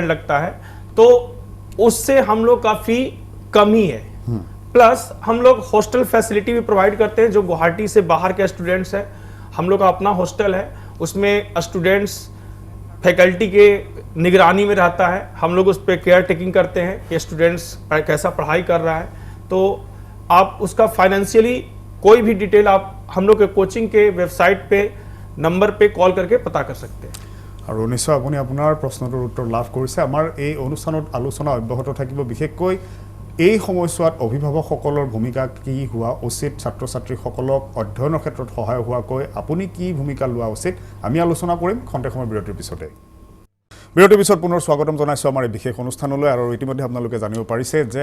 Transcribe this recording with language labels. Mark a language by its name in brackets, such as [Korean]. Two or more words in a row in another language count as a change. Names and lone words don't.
[Hindi] लगता है तो उससे हम लोग का फी कम ही है प्लस हम लोग [English] hostel facility [Hindi] भी प्रोवाइड करते हैं जो गुवाहाटी से बाहर के स्टूडेंट्स हैं हम लोग का अपना हॉस्टल है उसमें स्टूडेंट्स फैकल्टी के निगरानी में रहता है हम लोग उस पर [English] care taking [Hindi] करते हैं कि स्टूडेंट्स कैसा पढ़ाई कर रहा है तो आप उसका फाइनेंशियली कोई भी डिटेल आप हम लोग के कोचिंग के वेबसाइट पे नंबर पे कॉल करके पता कर सकते हैं [Assamese] আৰু নিশ্চয় আপুনি আপোনাৰ প্ৰশ্নটোৰ উত্তৰ লাভ কৰিছে আমাৰ এই অনুষ্ঠানত আলোচনা অব্যাহত থাকিব বিশেষকৈ এই সময়ছোৱাত অভিভাৱকসকলৰ ভূমিকা কি হোৱা উচিত ছাত্ৰ ছাত্ৰীসকলক অধ্যয়নৰ ক্ষেত্ৰত সহায় হোৱাকৈ আপুনি কি ভূমিকা লোৱা উচিত আমি আলোচনা কৰিম খন্তেক সময় বিৰতিৰ পিছতে বিৰতিৰ পিছত পুনৰ স্বাগতম জনাইছো আমাৰ এই বিশেষ অনুষ্ঠানলৈ আৰু ইতিমধ্যে আপোনালোকে জানিব পাৰিছে যে